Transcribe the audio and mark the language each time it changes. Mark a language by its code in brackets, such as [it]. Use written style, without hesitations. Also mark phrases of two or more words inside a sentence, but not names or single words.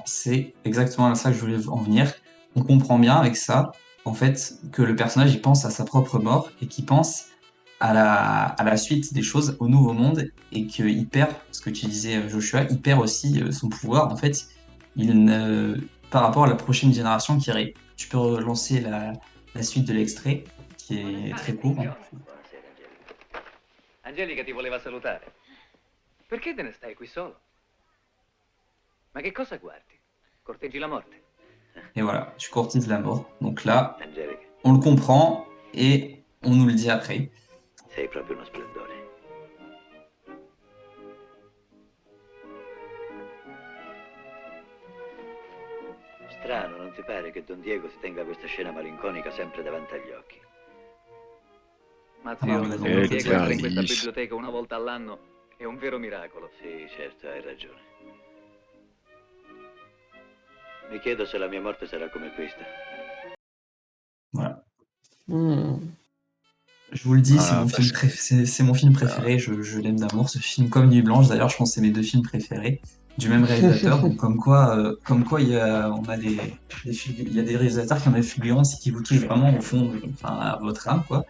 [fr] C'est exactement à ça que je voulais en venir. On comprend bien avec ça, en fait, que le personnage, il pense à sa propre mort et qu'il pense à la suite des choses, au nouveau monde, et qu'il perd, ce que tu disais, Joshua, il perd aussi son pouvoir. En fait, par rapport à la prochaine génération qui arrive. Tu peux relancer la suite de l'extrait, qui est très court. [it] Buonasera, Angelica. Angelica ti voleva salutare. Perché te ne stai qui solo? Ma che cosa guardi? Corteggi la morte? [fr] Et voilà, tu courtises la mort. Donc là, Angelica, on le comprend et on nous le dit après. [it] sei proprio uno splendore. Strano, non ti pare che Don Diego si tenga questa scena malinconica sempre davanti agli occhi? Ma zio, Allora, se Don Diego entra in Caris. questa biblioteca una volta all'anno è un vero miracolo. Sì, certo, hai ragione. Mi chiedo se la mia morte sarà come questa. [fr] Je vous le dis, c'est Voilà, mon film c'est mon film préféré. Je l'aime d'amour, ce film, comme Nuit Blanche. D'ailleurs, je pense que c'est mes 2 films préférés du même réalisateur. Donc, comme quoi, il y a des réalisateurs qui ont des fulgurances et qui vous touchent vraiment au fond, enfin, à votre âme, quoi.